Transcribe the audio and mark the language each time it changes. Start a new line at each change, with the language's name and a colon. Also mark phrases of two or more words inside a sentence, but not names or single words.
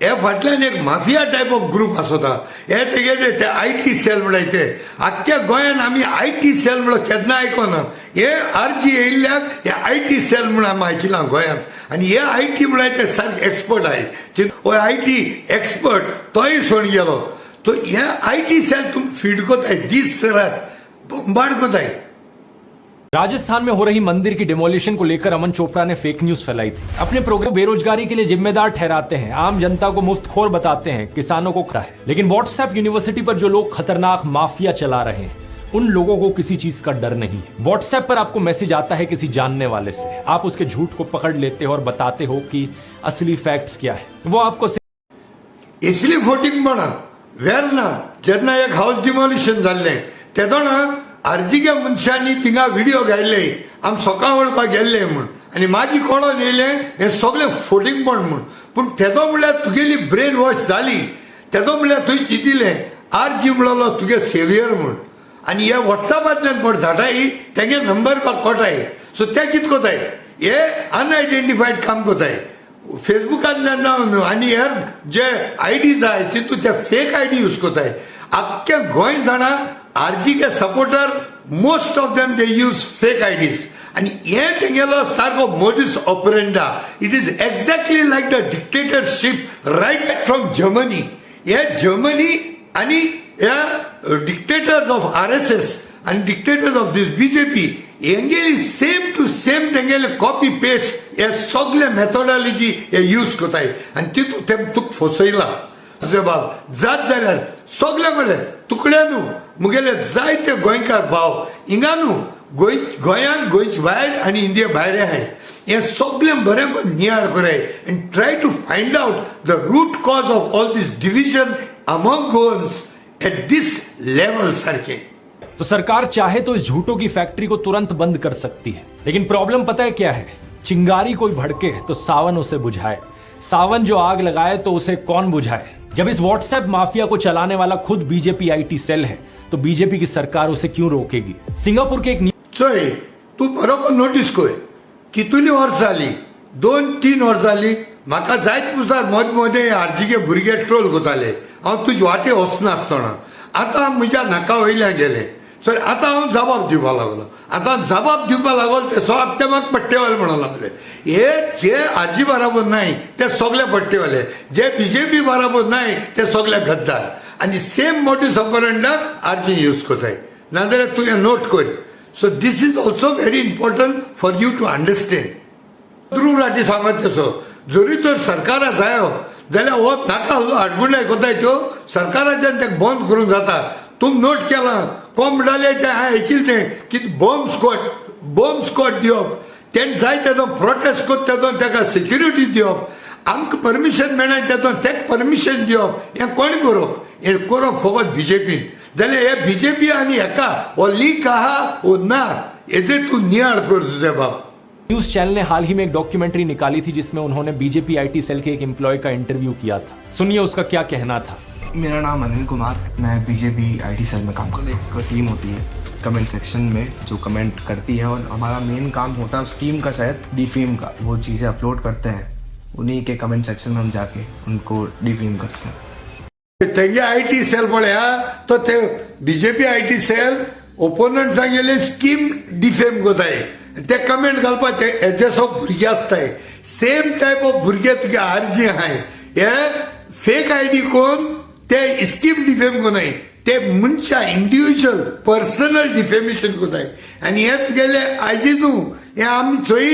Konkani: हे फाटल्यान एक
English: mafia type of group
Konkani: आसता हे तेगेले ते
English: IT cell
Konkani: म्हणटाय आख्ख्या गोंयान आमी
English: IT cell
Konkani: म्हणून केन्ना आयकोना हे आरजी येयल्ल्याक हे
English: IT cell
Konkani: म्हणून आमी आयकिलां गोंयांत आनी हे IT म्हणल्यार ते सारके एक्सपर्ट आहे हो
English: IT expert
Konkani: तोय सोड गेलो तो हे
English: IT cell
Konkani: तुम फीड कोताय दीस रात बॉम्बार्ड कोताय।
Hindi: राजस्थान में हो रही मंदिर की डिमोलिशन को लेकर अमन चोपड़ा ने
English: fake news
Hindi: फैलाई थी। अपने प्रोग्राम बेरोजगारी के लिए जिम्मेदार ठहराते हैं, आम जनता को मुफ्तखोर बताते हैं, किसानों को है। लेकिन व्हाट्सएप यूनिवर्सिटी पर जो लोग खतरनाक माफिया चला रहे हैं उन लोगों को किसी चीज का डर नहीं है। व्हाट्सएप पर आपको मैसेज आता है किसी जानने वाले से, आप उसके झूठ को पकड़ लेते हो और बताते हो कि असली फैक्ट्स क्या है। वो आपको
Konkani: इसलिए वोटिंग म्हणा वेर ना जेन्ना एक
English: house demolition
Konkani: जाल्लें तेदो ना आरजीच्या मनशांनी थिंगा व्हिडिओ घायले आमी सकाळ वळपाक गेल्ले म्हूण आनी म्हाजी कळोन येयलें हें सगळें फोटींग म्हूण पूण तेदो म्हणल्यार तुगेली
English: brain wash
Konkani: जाली तेदो म्हणल्यार थंय चिंतिल्लें आरजी म्हणलो तुगे सेवियर म्हूण आनी हे वॉट्सॅपांतल्यान कोण धाडटाय तेगे नंबर म्हाका कोटाय सो ते कितें कोताय हे अनआयडेंटिफायड काम कोताय फेसबुकांतल्यान जावन आनी हेर जे IDs आहाय तितून ते
English: fake ID use
Konkani: कोताय आख्खे गोंय जाणा आरजी के सपोर्टर
English: most of them they use fake IDs
Konkani: आनी हे तेगेलो सारको
Latin: modus operanda
English: it is exactly like the dictatorship right from Germany
Konkani: हे जर्मनी आनी हे
English: dictators of RSS
Konkani: आनी
English: dictators of this BJP
Konkani: हेंगेली
English: same to same
Konkani: तेंगेले
English: copy paste
Konkani: हे सगळे मेथोडॉलॉजी हे यूज कोताय आनी तितून ते तुका फसयला बाब जात जाल्यार सगळे कडेन तुकडे न्हू मुगेले जायते गोंयकार भाव हिंगा न्हू गोंयान गोंयचे भायर आनी इंडिया भायर आहाय हे सगळें बरें करून नियाळ कराय
English: and try to find out the root cause of all this division among Goans at this level
Konkani: सारखे।
Hindi: तो सरकार चाहे तो इस झूठों की फैक्ट्री को तुरंत बंद कर सकती है, लेकिन प्रॉब्लम पता है क्या है? चिंगारी कोई भड़के तो सावन उसे बुझाए, सावन जो आग लगाए तो उसे कौन बुझाए। जब इस व्हाट्सएप माफिया को चलाने वाला खुद बीजेपी
English: IT cell
Hindi: है तो बीजेपी की सरकार उसे क्यों रोकेगी? सिंगापुर के एक
Konkani: चोय तू बरोबर नोटीस कोय कितुली वर्स जाली 2-3 वर्स जाली म्हाका जायत पुजार मद मदे आरजीके भुरगे ट्रोल कोताले हांव तुजे वाटे वचनासतना आतां म्हज्या नाका वयल्यान गेले सो आतां हांव जबाब दिवपाक लागलो आतां जबाब दिवपाक लागलो ते सगळे ते म्हाका पट्टेवाले म्हणून लागले हे जे आरजी बराबर नाय ते सगळे पट्टेवाले जे BJP बराबर नाय ते सगळे गद्दार आनी सेम
Latin: modus operanda
Konkani: आरजी यूज कोताय नाजाल्यार तूं हें नोट कर।
English: so this is also very important for you to understand
Konkani: ध्रुव राठी सांगत तसो जरी तर सरकारा जायो जाल्यार हो नाका आडगुंडाय कोताय त्यो सरकाराच्यान तेका बंद करूंक जाता। तुम नोट केला कोण म्हणटाले ते हांवें आयकिल्लें की
English: bomb squad
Konkani: दिवप तें जाय तेदो प्रोटेस्ट कोत तेदो तेका सिक्युरिटी दिवप आमकां परमिशन मेळना तेदो तेका परमिशन दिवप हें कोण करप हें करप फकत BJPन जाल्यार हे BJP आनी हेका हो लीक आहा वो ना हेजे तूं नियाळ कर तुजे बाप।
Hindi: न्यूज चैनल ने हाल ही में एक डॉक्यूमेंट्री निकाली थी जिसमें उन्होंने बीजेपी
English: IT cell
Hindi: के एक एम्प्लॉय का इंटरव्यू किया था। सुनिए उसका क्या कहना था। मेरा नाम अनिल कुमार, मैं बीजेपी
English: IT cell
Hindi: में काम करता हूँ। एक टीम होती है
English: comment section
Hindi: में जो कमेंट करती है और हमारा मेन काम होता है उस टीम का शायद डिफेम का, वो चीज़ें अपलोड करते हैं उन्हीं के
English: comment section
Hindi: में हम जाके उनको डिफेम करते हैं।
Konkani: तेगे
English: IT cell
Konkani: पळया तो ते BJP
English: IT cell
Konkani: ओपोनंट सांगेले स्कीम डिफेम कोताय ते कमेंट घालपाक ते हेजे सगळे भुरगे आसताय
English: same type of
Konkani: भुरगे तुगे आरजी आहाय हे
English: fake ID
Konkani: कोण ते स्कीम डिफेम कोनाय ते मनशा
English: individual personal defamation
Konkani: कोताय आनी हे तुगेले आयजी न्हू हे आमी चोयी